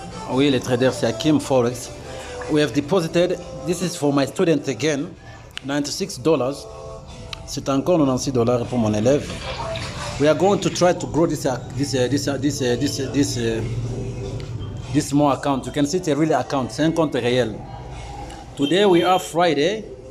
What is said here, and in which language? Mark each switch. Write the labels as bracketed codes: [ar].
[fr] Oui, les traders, c'est Akim Forex. [en] We have deposited, this is for my student again, $96. [fr] C'est encore $96 pour mon élève. [en] We are going to try to grow this small account. You can see it's a real account, [fr] c'est un compte réel. [en] Today we are Friday.